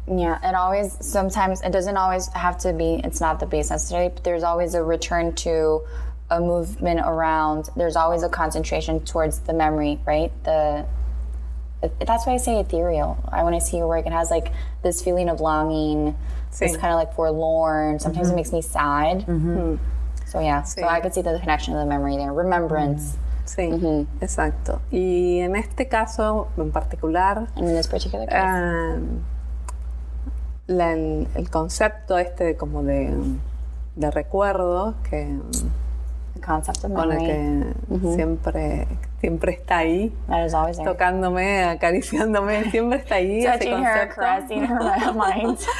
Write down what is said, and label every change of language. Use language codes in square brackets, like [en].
[en] Yeah, sometimes, it doesn't always have to be, it's not the base necessarily, but there's always a return to a movement around, there's always a concentration towards the memory, right? That's why I say ethereal. When I see your work, it has like this feeling of longing, this kind of like forlorn. Sometimes it makes me sad. So yeah, so I could see the connection to the memory there, remembrance. [es] Sí, exacto. Y en este caso en particular, [en] in this particular case, [es] el concepto como de recuerdo que [en] concept of [es] con el [en] memory. [es] que siempre está ahí, [en] that is always there. [es] Tocándome, acariciándome, siempre está ahí. [en] Touching her, caressing her mind.